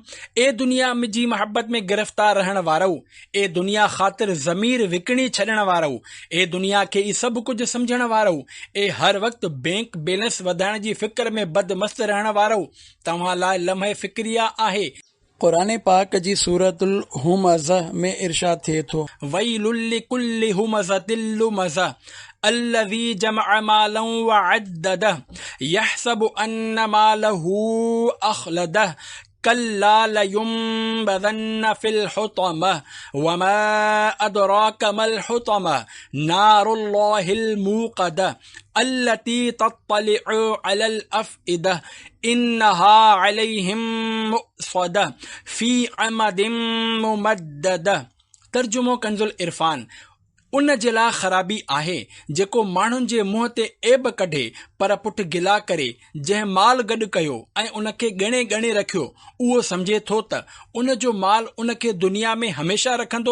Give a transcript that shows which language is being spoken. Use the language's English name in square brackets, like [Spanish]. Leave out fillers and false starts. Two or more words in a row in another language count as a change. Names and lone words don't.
[Sindhi] ए दुनिया जी महबत में गिरफ़्तार रहण वारो, ए दुनिया ख़ातिर ज़मीर विकिणी छॾण वारो, ए दुनिया खे ई सभु कुझु सम्झण वारो, ए हर वक़्तु बैंक बैलेंस वधाइण जी फ़िक्र में बदमस्त रहण वारो, तव्हां लाइ लम्हे फ़िक्रिया आहे। क़ुरान पाक जी सूरतुल हुमज़ह में इरशाद थिए थो, [Arabic] वैलुल لكل همزة لمزة الذي جمع مالا وعدده يحسب أن ماله أخلده كلا لينبذن في الحطمة وما أدراك ما الحطمة نار الله الموقدة التي تطلع على الأفئدة إنها عليهم مؤصدة في عمد ممددة. [Sindhi] तर्जुमो कंजुल इरफान, उन जे लाइ ख़राबी आहे जेको माण्हुनि जे मुंहं ते ऐब कढे पर पुठि गिला करे जंहिं माल गॾु कयो ऐं उनखे ॻणे ॻणे रखियो उहो सम्झे थो त उन जो माल उनखे दुनिया में हमेशह रखंदो।